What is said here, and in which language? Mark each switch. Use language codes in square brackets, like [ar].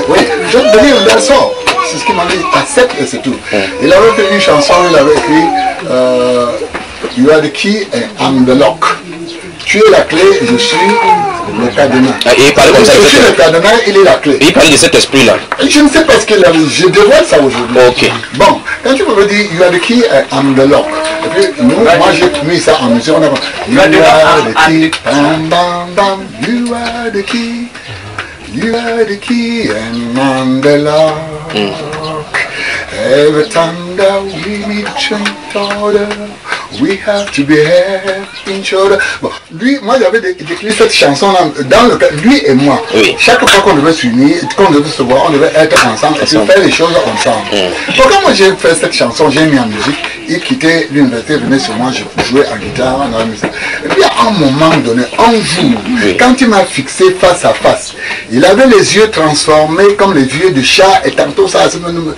[fr] Oui, je vais te donner un verso. C'est ce qu'il m'a dit, accepte et c'est tout. Il avait fait une chanson, il avait écrit [en] You are the key and I'm the lock. [fr] Tu es la clé, je suis le cadenas. Et il parlait comme ça. Je suis le cadenas, il est la clé. Et il parlait de cet esprit-là. Je ne sais pas ce qu'il a dit, je dévoile ça aujourd'hui. Ok. Bon, quand tu me dis [en] You are the key and I'm the lock. [fr] Et puis, nous, moi j'ai mis ça en musique, on a [en] You are the key, [fr] bam bam bam, you are the key. [en] You are the key and I'm the lock. Every time that we meet change order, We have to be head in shoulder. [fr] Bon, lui, moi j'avais décrit cette chanson-là dans le cas, lui et moi. Oui. Chaque fois qu'on devait s'unir, qu'on devait se voir, on devait être ensemble et faire les choses ensemble. Donc quand moi j'ai fait cette chanson, j'ai mis en musique, il quittait l'université, venait sur moi, je jouais en guitare, dans la musique. Et puis à un moment donné, un jour, quand il m'a fixé face à face, il avait les yeux transformés comme les yeux de chat et tantôt ça se me...